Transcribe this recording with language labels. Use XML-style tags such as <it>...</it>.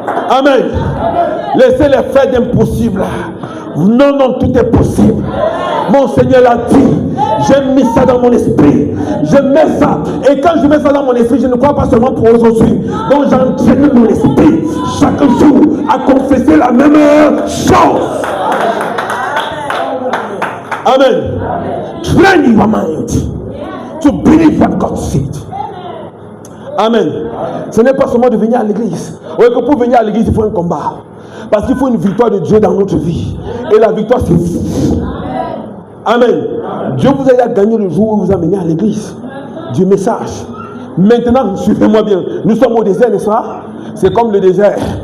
<fr>Amen. Laissez les faits d'impossible. Non, non, tout est possible. Mon Seigneur l'a dit. J'ai mis ça dans mon esprit. Je mets ça. Et quand je mets ça dans mon esprit, je ne crois pas seulement pour aujourd'hui. Donc j'entraîne mon esprit chaque jour à confesser la même chose. Amen.</fr> <en>Train your mind to believe what God said. Amen.</en> <fr>Ce n'est pas seulement de venir à l'église. Oui, que pour venir à l'église, il faut un combat. Parce qu'il faut une victoire de Dieu dans notre vie. Et la victoire, c'est vous. Amen. Dieu vous a gagné le jour où vous amenez à l'église. Du message. Maintenant, suivez-moi bien. Nous sommes au désert, n'est-ce pas? C'est comme le désert.</fr>